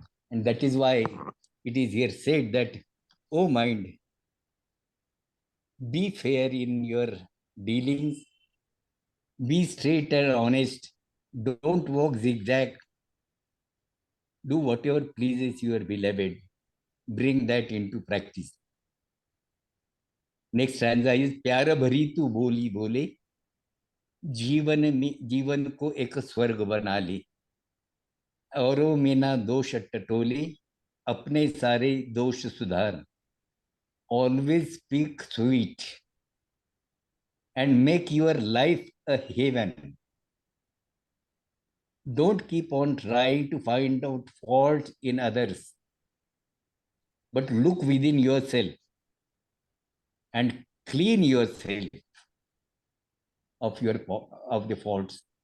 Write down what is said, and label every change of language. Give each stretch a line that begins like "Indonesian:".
English: And that is why it is here said that, O mind, be fair in your dealings, be straight and honest, Don't walk zigzag. Do whatever pleases your beloved. Bring that into practice. Next stanza is
Hindi: प्यार भरी तू बोली बोले जीवन को एक स्वर्ग बना ले औरों में ना दोष टटोले अपने सारे दोष सुधार
English: always speak sweet and make your life a heaven. Don't keep on trying to find out faults in others, but look within yourself and clean yourself of the faults.